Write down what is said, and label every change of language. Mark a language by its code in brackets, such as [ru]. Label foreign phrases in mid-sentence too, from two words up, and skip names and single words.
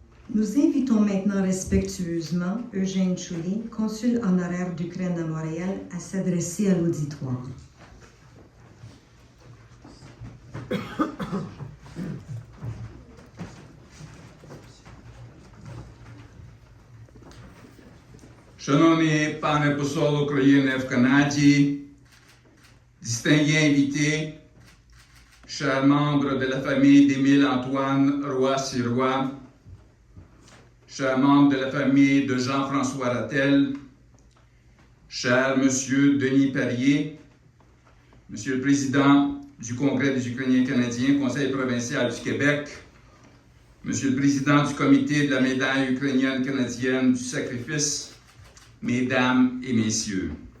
[fr] Nous invitons maintenant respectueusement Eugène Chouli, consul honoraire d'Ukraine à Montréal, à s'adresser à l'auditoire. [uk] Шановні пане посол України в Канаді, [fr] distingués invités, chers membres de la famille d'Émile Antoine Roy-Sirois, chers membres de la famille de Jean-François Ratelle, cher Monsieur Denis Perrier, Monsieur le Président du Congrès des Ukrainiens canadiens, Conseil provincial du Québec, Monsieur le Président du Comité de la médaille ukrainienne canadienne du sacrifice, Mesdames et Messieurs,